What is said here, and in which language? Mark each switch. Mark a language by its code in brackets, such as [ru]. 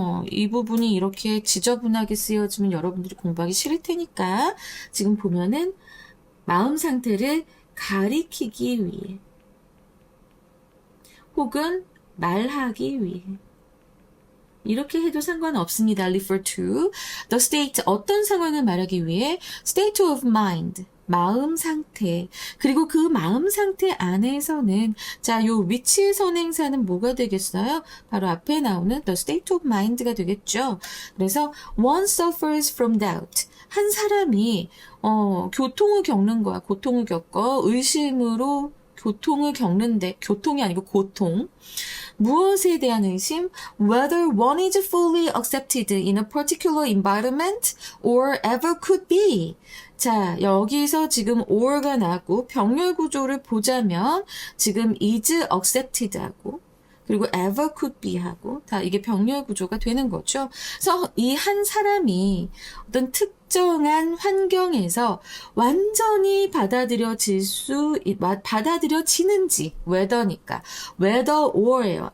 [ko] 이 부분이 이렇게 지저분하게 쓰여지면 여러분들이 공부하기 싫을 테니까 지금 보면은 마음 상태를 가리키기 위해 혹은 말하기 위해 이렇게 해도 상관없습니다. [en] refer to the state, [ko] 어떤 상황을 말하기 위해 [en] state of mind, [ko] 마음 상태. 그리고 그 마음 상태 안에서는 자, 요 which 선행사는 뭐가 되겠어요? 바로 앞에 나오는 [en] the state of mind [ko] 가 되겠죠. [en] 그래서 one suffers from doubt. [ko] 한 사람이 교통을 겪는 거야. 고통을 겪어 의심으로 고통을 겪는데, 교통이 아니고 고통. 무엇에 대한 의심? [en] Whether one is fully accepted in a particular environment or ever could be. [ko] 자, 여기서 지금 or가 나고 병렬 구조를 보자면 지금 [en] is accepted [ko] 하고 그리고 [en] ever could be [ko] 하고 다 이게 병렬 구조가 되는 거죠. 그래서 이 한 사람이 어떤 특정한 환경에서 완전히 받아들여지는지 whether니까 whether or예요.